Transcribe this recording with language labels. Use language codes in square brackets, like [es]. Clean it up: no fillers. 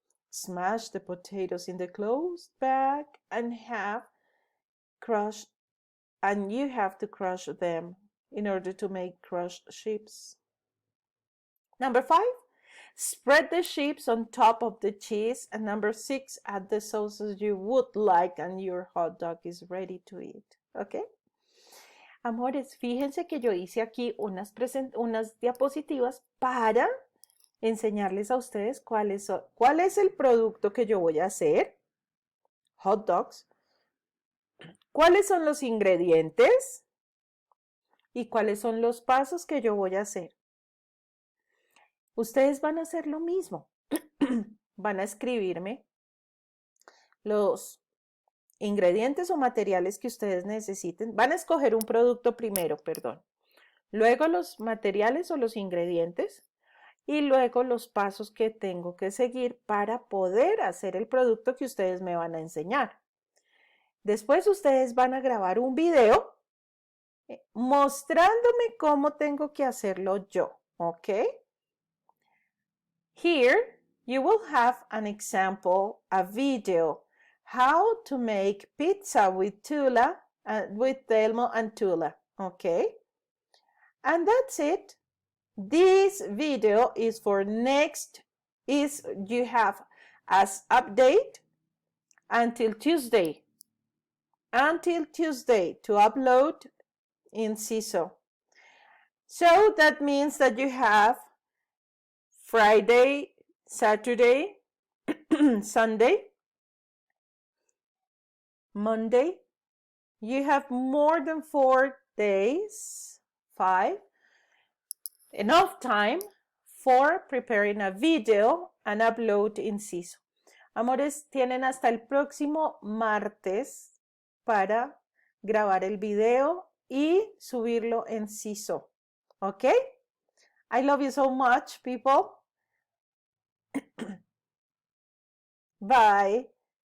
[en] Smash the potatoes in the closed bag and you have to crush them in order to make crushed chips. Number 5, spread the chips on top of the cheese. And number 6, add the sauces you would like and your hot dog is ready to eat. Okay? [es] Amores, fíjense que yo hice aquí unas diapositivas para enseñarles a ustedes cuál es el producto que yo voy a hacer. Hot dogs. ¿Cuáles son los ingredientes? ¿Y cuáles son los pasos que yo voy a hacer? Ustedes van a hacer lo mismo. Van a escribirme los ingredientes o materiales que ustedes necesiten. Van a escoger un producto primero, perdón. luego los materiales o los ingredientes y luego los pasos que tengo que seguir para poder hacer el producto que ustedes me van a enseñar. Después ustedes van a grabar un video mostrándome cómo tengo que hacerlo yo, ¿ok? [en] Here you will have an example, a video, how to make pizza with Tula, with Telmo and Tula, okay? And that's it. This video is for next, you have as update until Tuesday to upload in CISO. So that means that you have Friday, Saturday, Sunday, Monday. You have more than 4 days, 5, enough time for preparing a video and upload in CISO. [es] Amores, tienen hasta el próximo martes para grabar el video y subirlo en CISO. [en] Okay? I love you so much, people. Bye.